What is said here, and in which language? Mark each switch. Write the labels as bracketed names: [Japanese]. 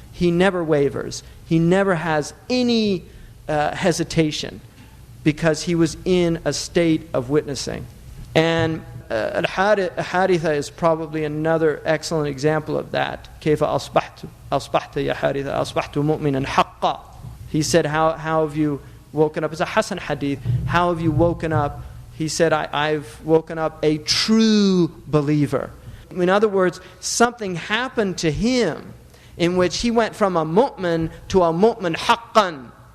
[English] He never wavers. He never has any hesitation, because he was in a state of witnessing. And Haritha is probably another excellent example of that. [Arabic] كيف أصبحت يا حارثة أصبحت مؤمنا حقا. [English] He said, how have you woken up? It's a Hassan hadith. How have you woken up? He said, I've woken up a true believer. In other words, something happened to him in which he went from a mu'min to a mu'min haqqan.